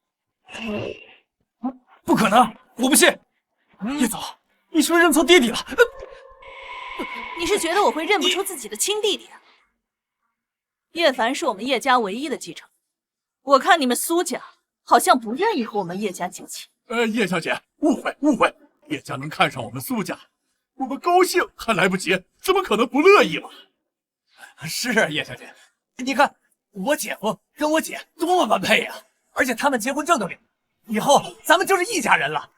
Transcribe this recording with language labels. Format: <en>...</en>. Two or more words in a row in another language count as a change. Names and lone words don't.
<zh>不可能，我不信。叶总，你是不是认错弟弟了？你是觉得我会认不出自己的亲弟弟啊？叶凡是我们叶家唯一的继承，我看你们蘇家好像不願意和我們葉家結親。葉小姐，誤會，葉家能看上我們蘇家，我們高興還來不及，怎麼可能不樂意嘛？是啊，葉小姐，你看我姐夫跟我姐多麼般配呀！而且他們結婚證都領，以後咱們就是一家人了。</zh>